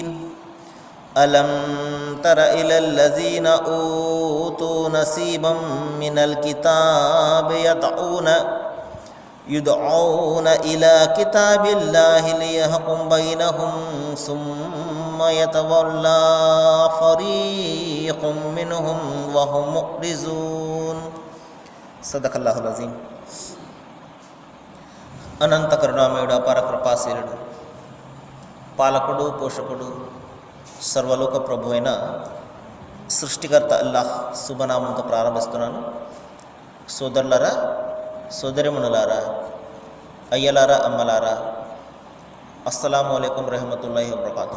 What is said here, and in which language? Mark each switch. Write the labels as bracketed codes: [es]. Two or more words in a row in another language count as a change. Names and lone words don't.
[ar] ألم تر إلى الذين أوتوا نصيبا من الكتاب يدعون إلى كتاب الله ليحكم بينهم ثم يتولى فريق منهم وهم معرضون. صدق الله العظيم. [te] అనంత కరుణామయుడు, అపార కృపాశీలుడు, పాలకుడు, పోషకుడు, సర్వలోక ప్రభు అయిన సృష్టికర్త అల్లాహ్ శుభనామంతో ప్రారంభిస్తున్నాను. సోదరులారా, సోదరిమణులారా, అయ్యలారా, అమ్మలారా, [ar] السلام عليكم ورحمة الله وبركاته.